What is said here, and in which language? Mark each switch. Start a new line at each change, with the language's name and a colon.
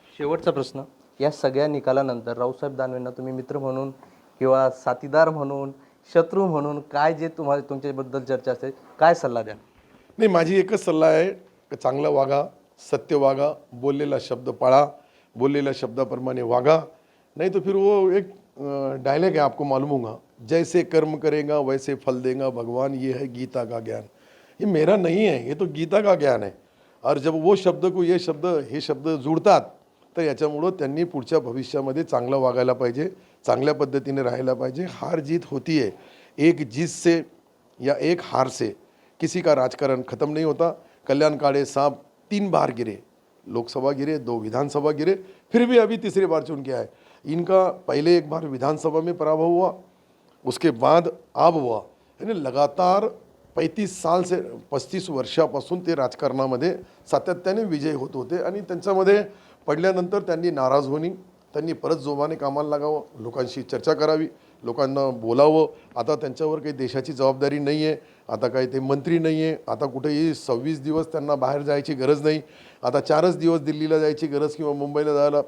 Marathi: शेवटचा प्रश्न, या सगळ्या निकालानंतर रावसाहेब दानवेंना तुम्ही मित्र म्हणून किंवा साथीदार म्हणून, शत्रू म्हणून काय जे तुम्हाला तुमच्याबद्दल चर्चा असते, काय सल्ला द्याल? नाही, माझी एकच सल्ला आहे की चांगलं वागा, सत्य वागा, बोललेला शब्द पाळा, बोललेल्या शब्दाप्रमाणे वागा.
Hindi: नहीं तो फिर वो एक डायलॉग है, आपको मालूम होगा, जैसे कर्म करेगा वैसे फल देगा भगवान, ये है गीता का ज्ञान. ये मेरा नहीं है, ये तो गीता का ज्ञान है. और जब वो शब्द को ये शब्द
Marathi: जुळतात तर याच्यामुळं त्यांनी पुढच्या भविष्यामध्ये चांगलं वागायला पाहिजे, चांगल्या पद्धतीने राहायला पाहिजे.
Hindi: हार जीत होती है, एक जीत से या एक हार से किसी का राजकारण खत्म नहीं होता. कल्याण काळे साहब 3 बार गिरे, लोकसभा गिरे, 2 विधानसभा गिरे, फिर भी अभी तीसरी बार चुन के आए. इनका पहले एक बार विधानसभा में पराभव हुआ, उसके बाद अब हुआ.
Marathi: यानी लगातार 35 वर्षापासून ते राजकारणामध्ये सातत्याने विजय होत होते आणि त्यांच्यामध्ये पडल्यानंतर त्यांनी नाराज होणे, त्यांनी परत जोमाने कामाला लागावं, लोकांशी चर्चा करावी, लोकांना बोलावं. आता त्यांच्यावर काही देशाची जबाबदारी नाही आहे, आता काही ते मंत्री नाही आहे, आता कुठेही 26 दिवस त्यांना बाहेर जायची गरज नाही, आता 4च दिवस दिल्लीला जायची गरज किंवा मुंबईला जायला.